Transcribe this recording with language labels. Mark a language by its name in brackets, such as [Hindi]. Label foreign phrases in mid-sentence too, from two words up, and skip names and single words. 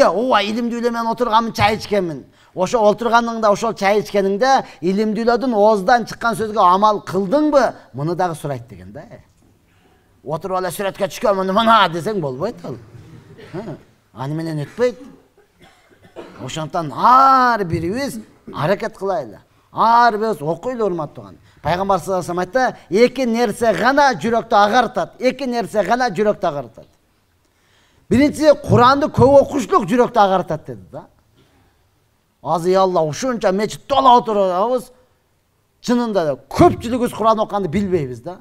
[Kyrgyz] Ооба илимдүүлөр мен отурганмын, чай ичкенмин. Ошо отурганыңда, ошол чай ичкениңде илимдүүлөрдүн оозундан чыккан сөзгө амал кылдыңбы? Муну дагы сурайт деген да. Отуруп эле сүрөткө түшкөнмүн мына десең болбойт ал. Аны менен өтпөйт. Ошондон ар бирибиз аракет кылайлы. Ар бирибиз окуйлу урматтаган. Пайгамбар [Arabic] صلى الله عليه وسلم [Kyrgyz] айтты, эки нерсе гана жүрөктү агартат. Эки нерсе гана жүрөктү агартат. Биринчиси Куранды көп окушлук жүрөктү агартат деди да. Азый Алла ушунча мечит тола отурабыз. Чынында да көпчүлүгүбүз Куран окуганды билбейбиз да.